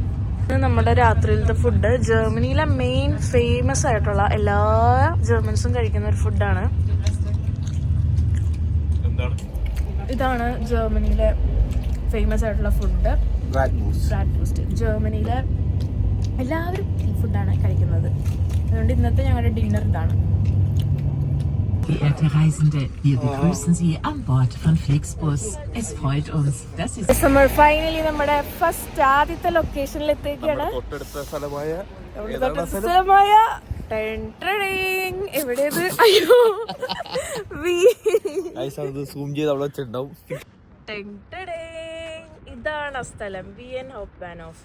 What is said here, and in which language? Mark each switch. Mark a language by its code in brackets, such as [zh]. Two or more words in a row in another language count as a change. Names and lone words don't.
[ml] നമ്മുടെ രാത്രിയിലത്തെ ഫുഡ് ജർമ്മനിയിലെ [en] main famous [ml] ആയിട്ടുള്ള എല്ലാ ജർമ്മൻസും കഴിക്കുന്ന ഒരു ഫുഡാണ്. ഇതാണ് ജർമ്മനിയിലെ ഫേമസ് ആയിട്ടുള്ള ഫുഡ്, ബ്രാറ്റ്വൂസ്റ്റ്. ജർമ്മനിയിലെ എല്ലാവരും ഈ ഫുഡാണ് കഴിക്കുന്നത്. അതുകൊണ്ട് ഇന്നത്തെ ഞങ്ങളുടെ ഡിന്നർ ഇതാണ്. [de] Verehrte Reisende, wir begrüßen Sie an Bord von Flixbus. Es freut uns, dass Sie... [ml] നമ്മൾ ഫൈനലി നമ്മുടെ ഫസ്റ്റ് ആദ്യത്തെ ലൊക്കേഷനിൽ എത്തിയിരിക്കുകയാണ്. എവിടെയത്? അയ്യോ, ഇതാണ് സ്ഥലം, വിയൻ ഹോപ്പ്ബാനോഫ്.